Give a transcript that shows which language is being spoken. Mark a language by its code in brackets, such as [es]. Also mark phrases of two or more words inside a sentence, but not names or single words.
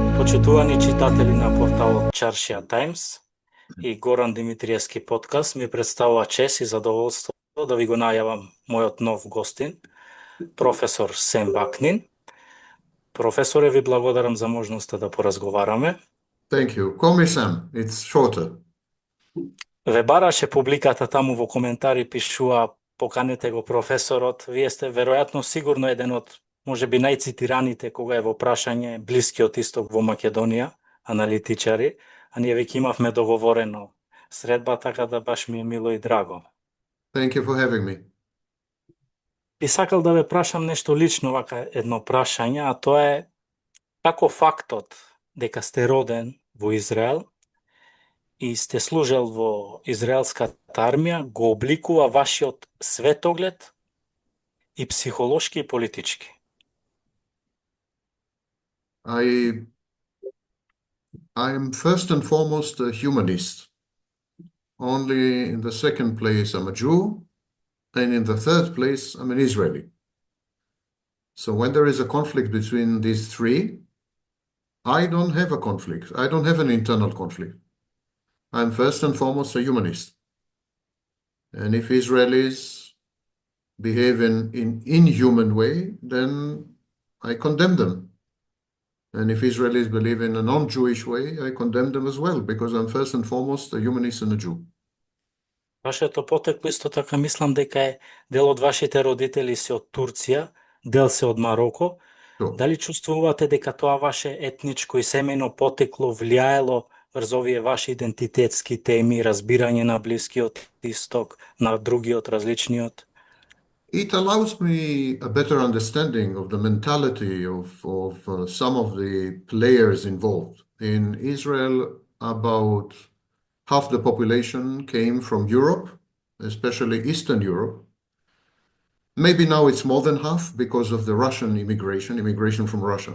[mk] Почитувани читатели на порталот Чаршија Таймс и Горан Димитрieски подкаст, ми представува чест и задоволство да ви го најавам мојот нов гостин, професор Сем Вакнин. Професоре, ви благодарам за можноста да поразговараме. [en] Thank you. Call me Sam. It's shorter. [mk] Ве бараше публиката таму во коментари, пишува поканете го професорот. Вие сте веројатно сигурно еден од можеби најцитираните кога е во прашање Блискиот исток во Македонија, аналитичари, а ние веќе имавме договорено средба, така да баш ми е мило и драго. [en] Thank you for having me. [mk] Би сакал да ве прашам нешто лично, вака едно прашање, а тоа е како фактот дека сте роден во Израел и сте служел во израелската армија го обликува вашиот светоглед и психолошки и политички. [en] I am first and foremost a humanist. Only in the second place, I'm a Jew, and in the third place, I'm an Israeli. So when there is a conflict between these three, I don't have a conflict. I don't have an internal conflict. I'm first and foremost a humanist. And if Israelis behave in an inhuman way, then I condemn them. And if Israelis believe in a non-Jewish way, I condemn them as well, because I'm first and foremost a humanist and a Jew. [mk] Вашето потекло исто така мислам дека е дел од вашите родители се од Турција, дел се од Мароко. [en] Sure. [mk] Дали чувствувате дека тоа ваше етничко и семејно потекло влијаело врз овие ваши идентитетски теми, разбирање на Блискиот исток, на другиот, различниот? [en] It allows me a better understanding of the mentality of some of the players involved. In Israel, about half the population came from Europe, especially Eastern Europe. Maybe now it's more than half because of the Russian immigration from Russia.